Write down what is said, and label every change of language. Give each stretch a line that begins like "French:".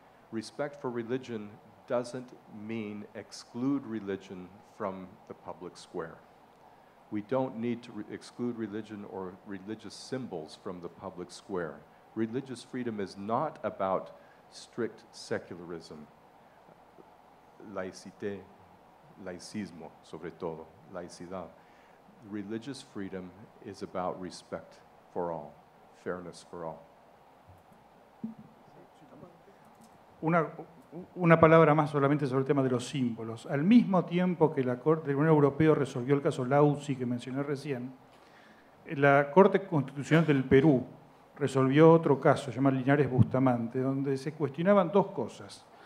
English: Respect for religion doesn't mean exclude religion from the public square. We don't need to exclude religion or religious symbols from the public square. Religious freedom is not about strict secularism.
Spanish: Laicité, laicismo, sobre todo, laicidad.
English: Religious freedom is about respect for all, fairness for all.
Spanish: Una palabra más solamente sobre el tema de los símbolos. Al mismo tiempo que la Corte del Tribunal Europeo resolvió el caso Lauzi, que mencioné recién, la Corte Constitucional del Perú resolvió otro caso, llamado Linares Bustamante, donde se cuestionaban dos cosas.